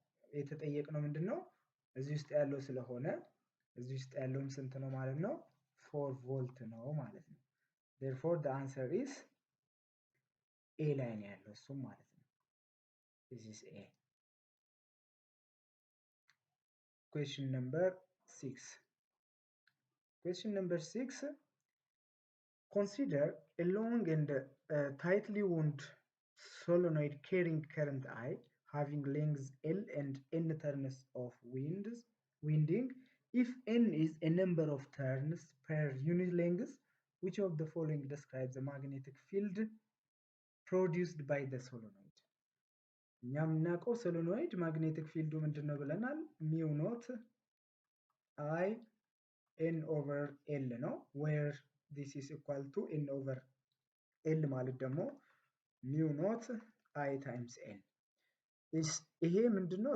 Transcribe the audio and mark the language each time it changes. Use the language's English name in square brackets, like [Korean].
[Amharic] የተጠየቅነው ምንድነው እዚህ ውስጥ ያለው ስለሆነ እዚህ ውስጥ ያለውም ስንት ነው ማለት ነው 4 ቮልት ነው ማለት ነው። [English] therefore the answer is A [Amharic] ላይ ነው ያለው እሱም ማለት ነው። [English] this is A. question number 6 question number 6 consider a long and tightly wound solenoid carrying current I having lengths L and N turns of winding. If N is a number of turns per unit length, which of the following describes the magnetic field produced by the solenoid? [Amharic] እኛ የምናውቀው ሶሎኖይድ ማግኔቲክ ፊልዱ ምንድነው ብለናል? ሚው ኖት I N over L ነው [English] where this is equal to N over L [Amharic] ማለት ደግሞ ሚው ኖት I times N ይሄ ምንድነው?